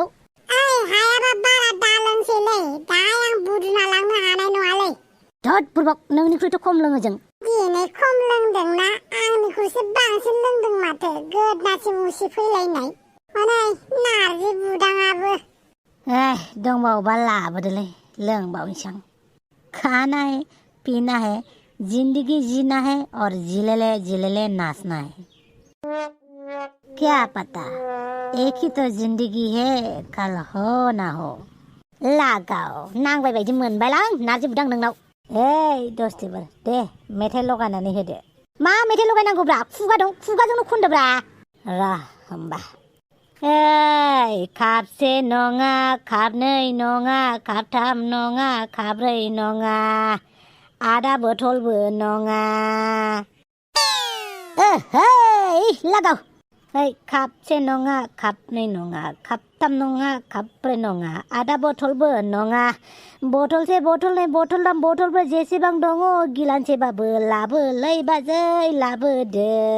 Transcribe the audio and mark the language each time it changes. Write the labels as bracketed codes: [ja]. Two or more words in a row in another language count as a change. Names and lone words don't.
[brx] ओइ हायाबा बारा दालोंसैलै दाहाय आं बुद्रुना लांनो हानाय नङालै धद बुरबक नोंनिख्रुइथ' खम लोङो जों दिनै खम लोंदोंना आंनिख्रुइसो बांसिन लोंदों माथो गोदनासिम उसिफैलायनाय हनै नारजि बुदाङाबो दंबावोबा लाबोदोलै लोंबावनोसै आं [hi] खाना है पीना है जिंदगी जीना है और जिलेले नाचना है क्या पता एक ही तो जिंदगी है कल हो ना हो [brx] लागाव नांबाय बायदि मोनबायलां नारजि बुदां नोंनाव ओइ दस्तिफोर दे मेथाइ लगायनानै होदो मा मेथाइ लगायनांगौब्रा खुगा दं खुगाजोंनो खनदोब्रा र होमबा ओइ खाबसे नङा खाबनै नङा खाबथाम नङा खाब्रै नङा आदा बथलबो नङा ओइ लागाव ओइ खाबसे नङा खाबनै नङा खाबथाम नङा खाब्रै नङा आदा बथलबो नङा बथलसे बथलनै बथलथाम बथलफोर जेसेबां दङ गिलानसेबाबो लाबोलै बाजै लाबोदो